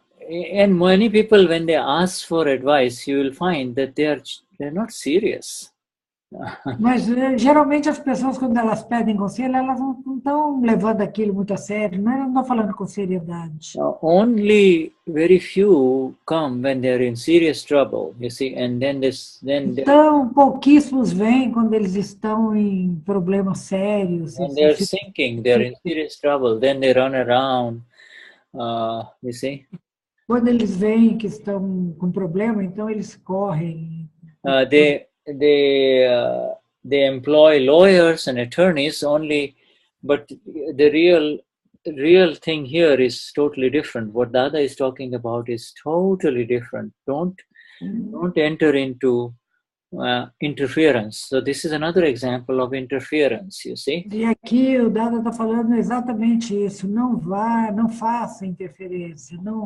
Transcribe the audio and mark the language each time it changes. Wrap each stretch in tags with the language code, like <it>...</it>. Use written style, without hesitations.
<en>And many people, when they ask for advice, you will find that they're not serious.</en> <pt>Mas geralmente as pessoas, quando elas pedem conselho, elas não estão levando aquilo muito a sério, não estão falando com seriedade.</pt> <en>Only very few come when they're in serious trouble, you see, and then</en> <pt>então pouquíssimos vêm quando eles estão em problemas sérios.</pt> <en>And they're thinking they're in serious trouble, then they run around, you see.</en> <pt>Quando eles veem que estão com problema, então eles correm.</pt> <en>They employ lawyers and attorneys only, but the real thing here is totally different. What Dada is talking about is totally different. Don't enter into interference. So this is another example of interference, you see.</en> <pt>E aqui o Dada está falando exatamente isso. Não faça interferência.</pt>